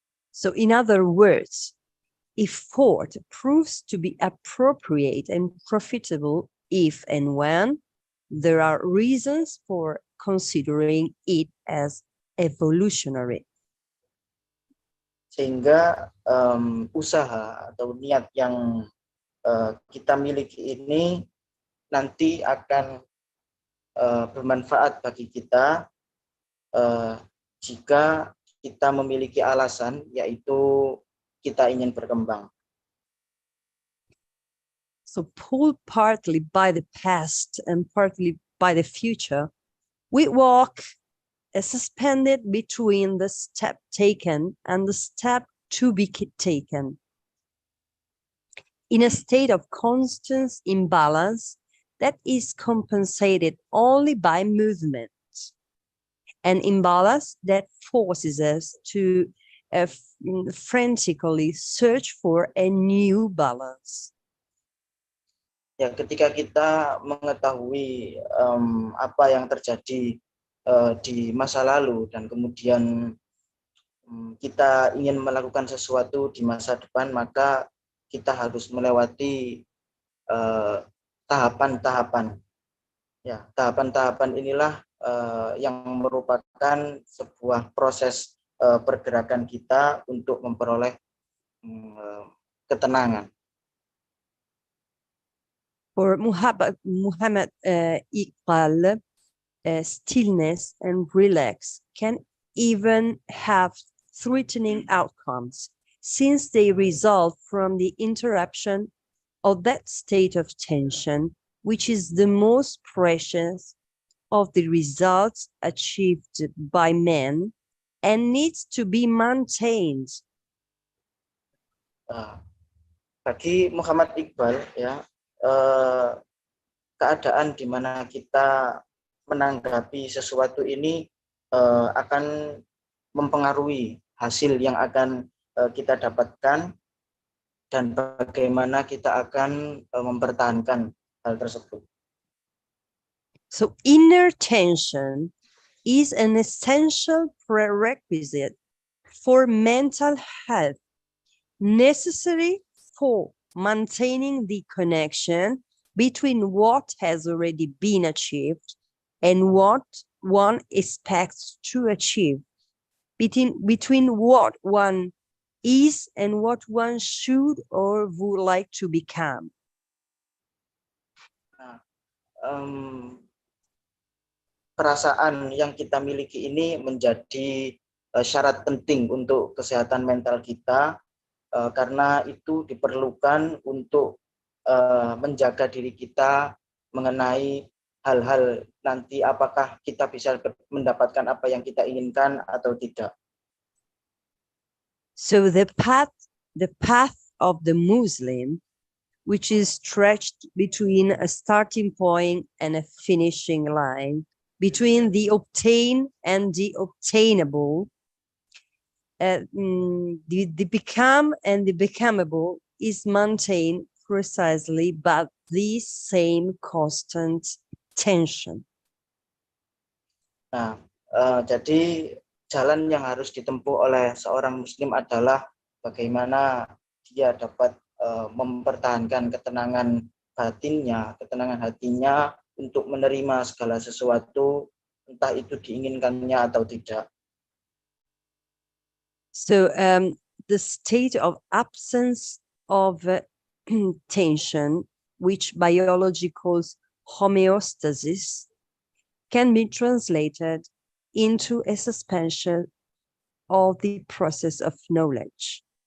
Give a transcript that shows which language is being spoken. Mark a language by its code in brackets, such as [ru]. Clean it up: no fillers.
[en] So in other words, effort proves to be appropriate and profitable if and when there are reasons for considering it as evolutionary. [id] Sehingga usaha atau niat yang kita miliki ini nanti akan bermanfaat bagi kita jika kita memiliki alasan, yaitu kita ingin berkembang. [en] So pulled partly by the past and partly by the future, we walk suspended between the step taken and the step to be taken. In a state of constant imbalance that is compensated only by movement, an imbalance that forces us to frantically search for a new balance. [id] Ya, ketika kita mengetahui apa yang terjadi di masa lalu dan kemudian kita ingin melakukan sesuatu di masa depan, maka kita harus melewati tahapan-tahapan. Ya, tahapan-tahapan inilah yang merupakan sebuah proses pergerakan kita untuk memperoleh ketenangan. [en] For Muhammad Iqbal, stillness and relax can even have threatening outcomes since they result from the interruption of that state of tension, which is the most precious of the results achieved by men and needs to be maintained. [id] Bagi Muhammad Iqbal, ya, keadaan di mana kita menanggapi sesuatu ini akan mempengaruhi hasil yang akan kita dapatkan dan bagaimana kita akan mempertahankan hal tersebut. [en] So inner tension is an essential prerequisite for mental health, necessary for maintaining the connection between what has already been achieved and what one expects to achieve, between what one is and what one should or would like to become. [id] Perasaan yang kita miliki ini menjadi syarat penting untuk kesehatan mental kita, karena itu diperlukan untuk menjaga diri kita mengenai hal-hal nanti apakah kita bisa mendapatkan apa yang kita inginkan atau tidak. [en] So the path of the Muslim, which is stretched between a starting point and a finishing line, between the obtained and the obtainable, the become and the becomable is maintained precisely by this same constant tension. [id] Nah, jadi jalan yang harus ditempuh oleh seorang Muslim adalah bagaimana dia dapat mempertahankan ketenangan batinnya, ketenangan hatinya untuk menerima segala sesuatu, entah itu diinginkannya atau tidak. [en] So the state of absence of tension, which biology calls homeostasis, can be translated into a suspension of the process of knowledge.